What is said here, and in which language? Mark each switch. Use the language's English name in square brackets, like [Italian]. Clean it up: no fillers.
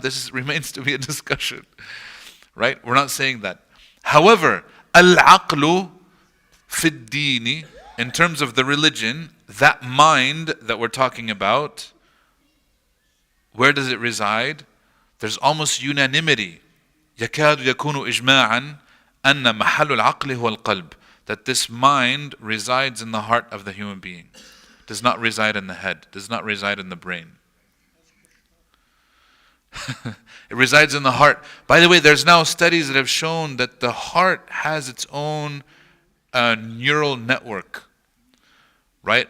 [English] This remains to be a discussion. Right? We're not saying that. However, [Arabic] al-aqlu fi ad-dini, [English] in terms of the religion, that mind that we're talking about, where does it reside? There's almost unanimity. [Arabic] يكاد يكون إجماعا أن محل العقل هو القلب. [English] That this mind resides in the heart of the human being. Does not reside in the head. Does not reside in the brain. It resides in the heart. By the way, there's now studies that have shown that the heart has its own neural network. Right?